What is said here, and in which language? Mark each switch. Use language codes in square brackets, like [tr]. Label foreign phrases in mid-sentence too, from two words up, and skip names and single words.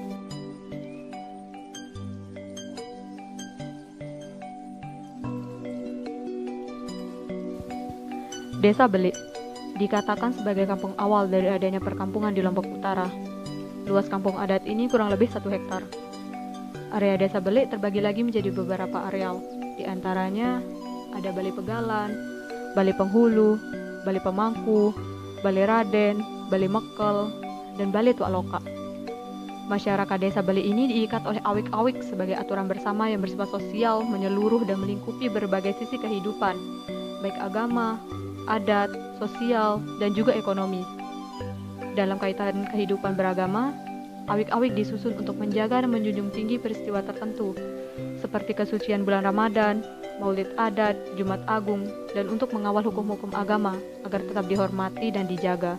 [id] Desa Beli dikatakan sebagai kampung awal dari adanya perkampungan di Lombok Utara. Luas kampung adat ini kurang lebih 1 hektar. Area Desa Beli terbagi lagi menjadi beberapa areal. Di antaranya ada Bali Pegalan, Bali Penghulu, Bali Pemangku, Bali Raden, Bali Mekel, dan Bali Tuak Loka. Masyarakat Desa Beli ini diikat oleh awik-awik sebagai aturan bersama yang bersifat sosial, menyeluruh dan melingkupi berbagai sisi kehidupan, baik agama, adat, sosial, dan juga ekonomi. Dalam kaitan kehidupan beragama, awik-awik disusun untuk menjaga dan menjunjung tinggi peristiwa tertentu, seperti kesucian bulan Ramadan, maulid adat, Jumat Agung, dan untuk mengawal hukum-hukum agama agar tetap dihormati dan dijaga.